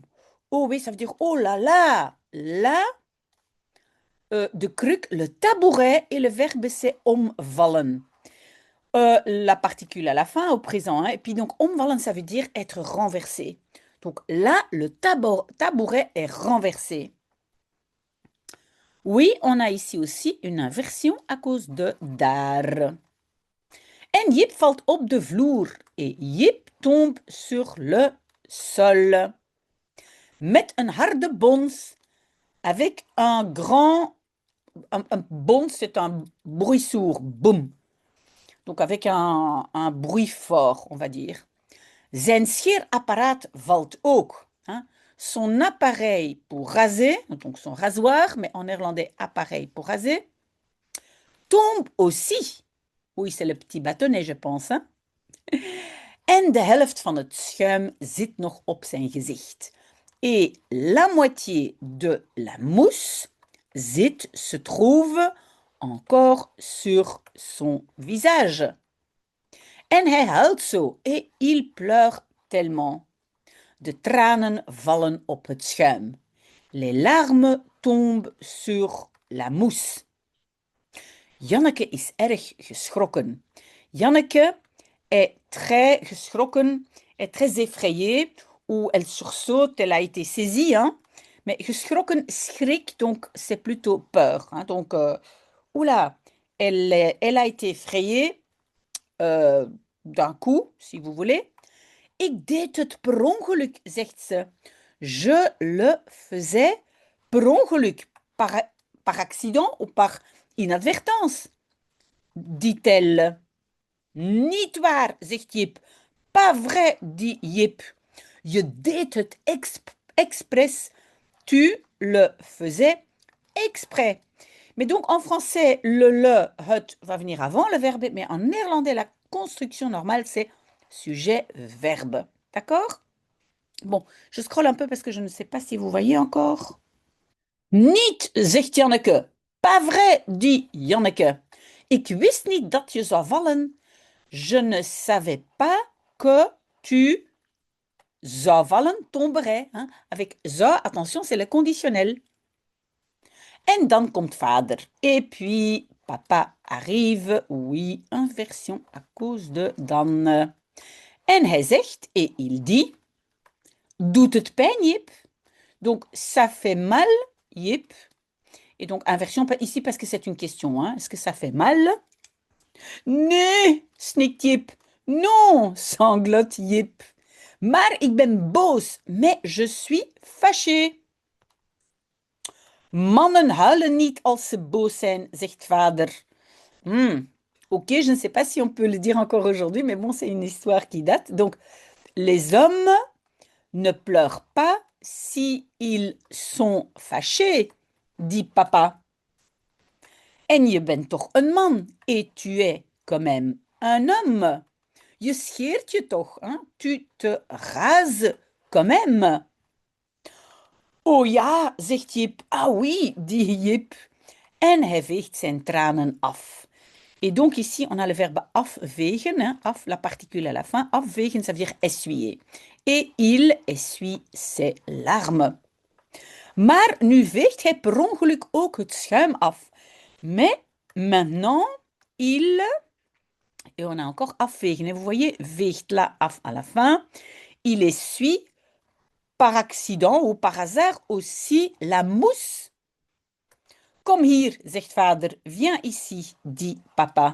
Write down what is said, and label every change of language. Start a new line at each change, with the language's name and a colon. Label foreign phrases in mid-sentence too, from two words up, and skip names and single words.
French: Oh oui, ça veut dire oh là là. Là,
Dutch: de kruk,
French: le tabouret, et le verbe c'est omvallen. La particule à la fin, au présent. Hein, et puis donc, omvallen, ça veut dire être renversé. Donc là, le tabouret est renversé. Oui, on a ici aussi une inversion à cause de daar.
Dutch: En Jip valt op de vloer
French: et Jip tombe sur le sol.
Dutch: Met een harde bons
French: avec un grand... Un bons, c'est un bruit sourd, boum. Donc avec un bruit fort, on va dire.
Dutch: Zijn scheerapparaat valt ook.
French: Hein. Son appareil pour raser, donc son rasoir, mais en néerlandais appareil pour raser, tombe aussi. Oui, c'est le petit bâtonnet, je pense. Hein.
Dutch: En de helft van het schuim zit nog op zijn gezicht.
French: Et la moitié de la mousse se trouve encore sur son visage.
Dutch: En hij huilt zo
French: et il pleure tellement.
Dutch: De tranen vallen op het schuim.
French: Les larmes tombent sur la mousse.
Dutch: Janneke is erg geschrokken.
French: Janneke est très geschrokken, est très effrayée, ou elle sursaute, elle a été saisie. Hein? Mais geschrokken, schrik, donc c'est plutôt peur. Hein? Donc, oula, elle a été effrayée d'un coup, si vous voulez.
Dutch: Ik deed het per ongeluk, zegt ze.
French: Je le faisais
Dutch: per ongeluk,
French: par accident ou par inadvertance, dit-elle.
Dutch: Niet waar, zegt Jip.
French: Pas vrai, dit Jip.
Dutch: Je deed het expres.
French: Tu le faisais exprès. Mais donc en français, le het va venir avant le verbe, mais en néerlandais, la construction normale, c'est sujet-verbe. D'accord? Bon, je scrolle un peu parce que je ne sais pas si vous voyez encore.
Dutch: Niet, zegt Janneke.
French: Pas vrai, dit Janneke.
Dutch: Ik wist niet dat je zou vallen.
French: Je ne savais pas que tu
Dutch: zou vallen,
French: tomberais. Hein? Avec zou, attention, c'est le conditionnel.
Dutch: En dan komt vader.
French: Et puis, papa arrive. Oui, inversion à cause de dan.
Dutch: En hij zegt,
French: et il dit,
Dutch: doet het pijn, Jip?
French: Donc, ça fait mal, Jip. Et donc, inversion ici parce que c'est une question. Hein? Est-ce que ça fait mal?
Dutch: Nee, snikt Jip.
French: Non, sanglote Jip.
Dutch: Maar ik ben boos,
French: mais je suis fâché.
Dutch: Mannen huilen niet als ze boos zijn, zegt vader.
French: Ok, je ne sais pas si on peut le dire encore aujourd'hui, mais bon, c'est une histoire qui date. Donc, les hommes ne pleurent pas si ils sont fâchés, dit papa.
Dutch: En je bent toch een man,
French: et tu es quand même un homme.
Dutch: Je scheert je toch,
French: hein? Tu te rases quand même.
Dutch: Oh ja, zegt Jip.
French: Ah oui, dit Jip.
Dutch: En hij veegt zijn tranen af.
French: Et donc ici, on a le verbe afvegen, hein, af, la particule à la fin. Afvegen, ça veut dire essuyer. Et il essuie ses larmes.
Dutch: Maar nu veegt hij per ongeluk ook het schuim af.
French: Mais maintenant, il... Et on a encore afvegen. Et vous voyez, veegt là, af à la fin. Il essuie par accident ou par hasard aussi la mousse.
Dutch: Kom hier, zegt vader.
French: Viens ici, dit papa.